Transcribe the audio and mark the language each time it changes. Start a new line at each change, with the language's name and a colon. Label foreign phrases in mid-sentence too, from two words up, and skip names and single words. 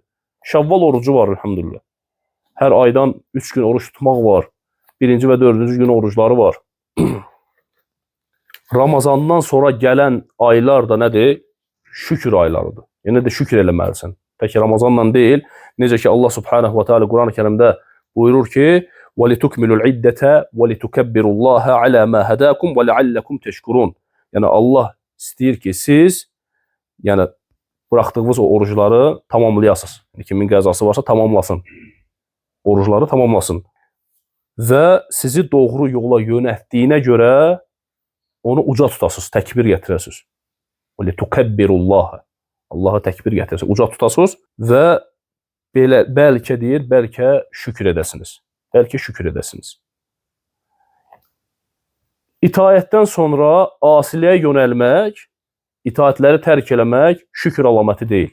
Azerbaijani: Şəvval orucu var, əlhəmdülillah. Hər aydan 3 gün oruç tutmaq var. 1-ci və 4-cü gün orucları var. Ramazandan sonra gələn aylar da nədir? Şükür aylarıdır. Yəni də şükür eləməlisən. Tək Ramazanla deyil. Necə ki, Allah
Arabic: سبحانه وتعالى
Azerbaijani: Quran-ı Kərimdə buyurur ki,
Arabic: وَلِتُكْمِلُ الْعِدَّةَ وَلِتُكَبِّرُ اللّٰهَ عَلَى مَا هَدَاكُمْ وَلَعَلَّكُمْ تَشْكُرُونَ.
Azerbaijani: Yəni Allah istəyir ki, siz yəni buraxdığınız o orucları tamamlayasınız. Kimin qəzası varsa tamamlasın. Orucları tamamlasın. Və sizi doğru yola yönətdiyinə görə onu uca tutasınız, təkbir gətirəsiniz.
Arabic: وَلِتُكَبِّرُ اللّٰهَ.
Azerbaijani: Allah'a təkbir gətirəsiniz, uca tutasınız və belə bəlkə deyir, bəlkə şükür edəsiniz. Bəlkə şükür edəsiniz. İtaətdən sonra asiliyə yönəlmək, itaətləri tərk eləmək şükür əlaməti deyil.